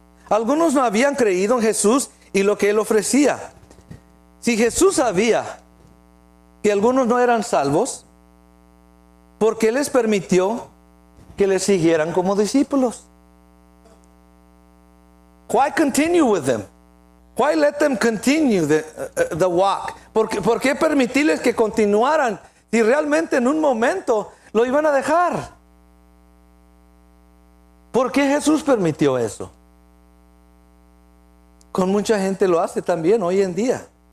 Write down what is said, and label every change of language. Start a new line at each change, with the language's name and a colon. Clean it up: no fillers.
Spanish: Algunos no habían creído en Jesús y lo que Él ofrecía. Si Jesús sabía que algunos no eran salvos, ¿por qué les permitió que le siguieran como discípulos?
English: Why continue with them? Why let them continue the walk?
Spanish: ¿Por qué permitirles que continuaran si realmente en un momento lo iban a dejar? ¿Por qué Jesús permitió eso? Con mucha gente lo hace también hoy en día.